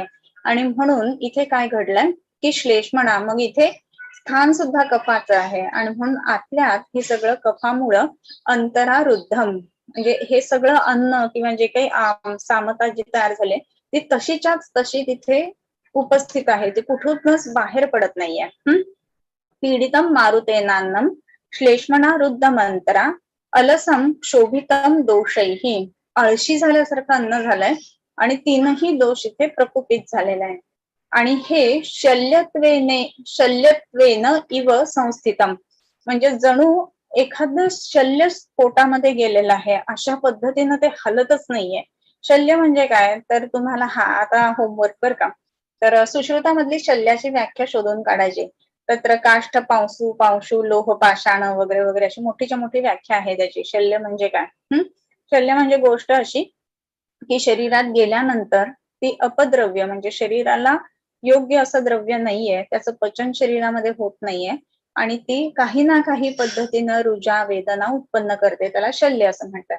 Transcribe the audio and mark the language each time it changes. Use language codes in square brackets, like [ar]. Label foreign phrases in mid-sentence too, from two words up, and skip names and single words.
[mr] आणि म्हणून इथे काय घडलंय की श्लेष्मणा, मग इथे स्थान सुद्धा कफाचं आहे आणि म्हणून आतल्यात हे सगळं कफामुळं अंतरारुद्धम, म्हणजे हे सगळं अन्न किंवा जे काही सामता जी तयार झाले ती तशीच्याच तशी तिथे उपस्थित आहे, ते कुठूनच बाहेर पडत नाहीये. [sa] पीडितम मारुतेनान्नम श्लेष्मणा रुद्धमंतरा अलसम शोभितम दोषैही, [mr] आळशी झाल्यासारखं अन्न झालंय आणि तीनही दोष इथे प्रकुपित झालेला आहे. आणि हे [sa] शल्यत्वेन इव संस्थितम, [mr] म्हणजे जणू एखादं शल्य पोटामध्ये गेलेलं आहे अशा पद्धतीनं ते हलतच नाहीये. शल्य म्हणजे काय, तर तुम्हाला हा आता होमवर्क बर का, तर सुश्रुतामधली शल्याची व्याख्या शोधून काढायची. [sa] तत्र काष्ठ पांशू पांशू लोह पाषाण [mr] वगैरे वगैरे अशी मोठीच्या मोठी व्याख्या आहे त्याची. शल्य म्हणजे काय, शल्य म्हणजे गोष्ट अशी की शरीरात गेल्यानंतर ती अपद्रव्य, म्हणजे शरीराला योग्य असं द्रव्य नाहीये, त्याचं पचन शरीरामध्ये होत नाहीये आणि ती काही ना काही पद्धतीनं रुजा वेदना उत्पन्न करते, त्याला शल्य असं म्हणतात.